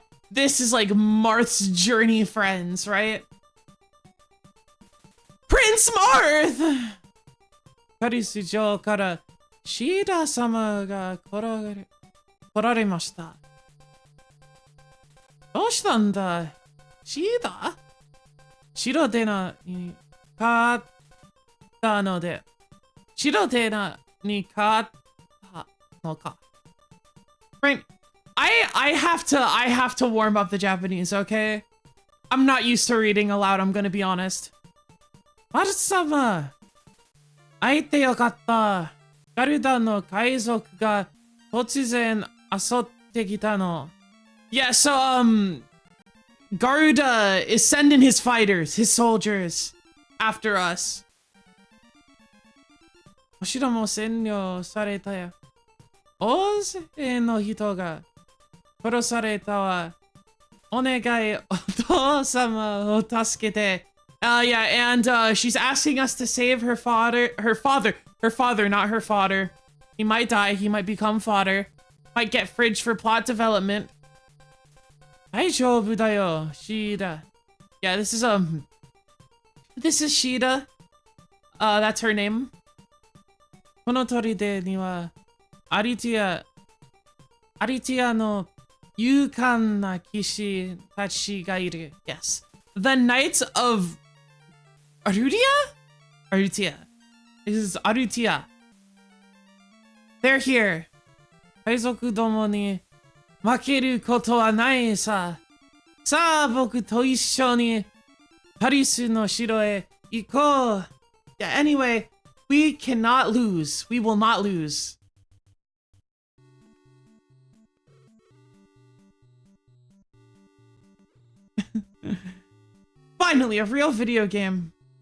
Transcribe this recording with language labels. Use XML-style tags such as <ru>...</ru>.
<en>This is like Marth's journey friends, right? Prince Marth!</en> <ja>パリス城からシーダ様が来られました。どうしたんだシーダ白手なに買ったので、白手なに買ったのか。</ja> <en>Right. I have to warm up the Japanese, okay? I'm not used to reading aloud, I'm gonna be honest.</en> <ja>マル様会えてよかった。ガルダの海賊が突然襲ってきたの。</ja> <en>Yeah, so, Garuda is sending his fighters, his soldiers, after us.</en> <ja>お城も占領されたよ。大勢の人が殺されたわ。お願い、お父様を助けて。</ja> <en>Yeah, and, she's asking us to save her father, not her fodder. He might die, he might become fodder. Might get fridge for plot development.</en> <ja>大丈夫だよ、シーダ。</ja> <en>Yeah, this is Shida. That's her name.</en> <ja>この砦には、アリティアの勇敢な騎士たちがいる。</ja> <en>Yes. The Knights of Arutia? Arutia. This is Arutia. They're here.</en> <ja>海賊どもに負けることはないさ。さあ、僕と一緒にパリスの城へ行こう。</ja> <en>Yeah, anyway, we cannot lose. We will not lose. Finally, a real video game.</en>